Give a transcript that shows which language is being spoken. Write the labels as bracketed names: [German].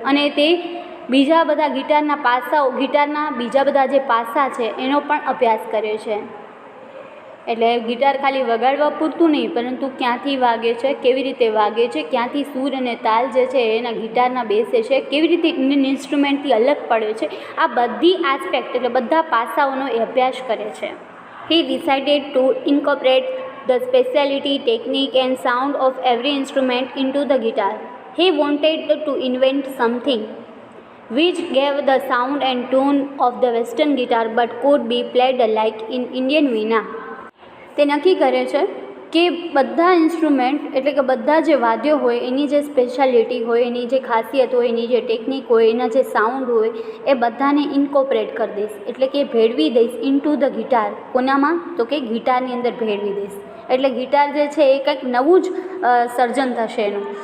[Gujarati] અને તે બીજા બધા ગિટારના પાસાઓ, ગિટારના બીજા બધા જે પાસા છે એનો પણ અભ્યાસ કરે છે. એટલે ગિટાર ખાલી વગાડવા પૂરતું નહીં, પરંતુ ક્યાંથી વાગે છે, કેવી રીતે વાગે છે, ક્યાંથી સૂર અને તાલ જે છે એના ગિટારના બેસે છે, કેવી રીતે ઇન્ડિયન ઇન્સ્ટ્રુમેન્ટથી અલગ પડે છે, આ બધી આસ્પેક્ટ એટલે બધા પાસાઓનો એ અભ્યાસ કરે છે. [English] He decided to incorporate the specialty, technique and sound of every instrument into the guitar. He wanted to invent something which gave the sound and tone of the western guitar but could be played like in Indian veena. [Gujarati] તે નક્કી કરે છે કે બધા instrument એટલે કે બધા જે વાદ્યો હોય એની જે સ્પેશિયાલિટી હોય, એની જે ખાસિયત હોય, એની જે ટેકનિક હોય, એના જે સાઉન્ડ હોય એ બધાને ઇન્કોપરેટ કરી દઈશ, એટલે કે ભેળવી દઈશ [English] Into the guitar. [Gujarati] કોનામાં? તો કે ગિટારની અંદર ભેળવી દઈશ. એટલે ગિટાર જે છે એ કંઈક નવું જ સર્જન થશે એનું.